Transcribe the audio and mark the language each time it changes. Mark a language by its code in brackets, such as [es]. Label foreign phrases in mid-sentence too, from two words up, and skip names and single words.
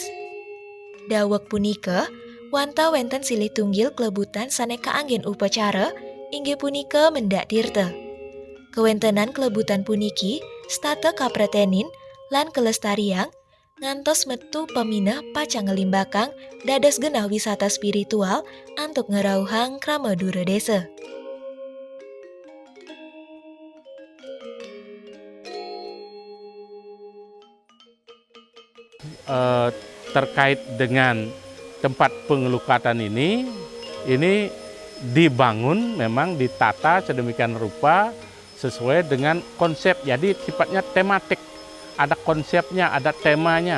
[ban] Dawek punika, wanta wenten silih tunggil klebutan sane kaanggen upacara, inggih punika mendak tirta. Kewentenan klebutan puniki, stata kapretenin, lan kelestarian, ngantos metu peminah pacang ngelimbakang dados genah wisata spiritual antuk ngerauhang krama dura desa. [id] Terkait dengan tempat pengelukatan ini dibangun, memang ditata sedemikian rupa sesuai dengan konsep, jadi sifatnya tematik, ada konsepnya, ada temanya.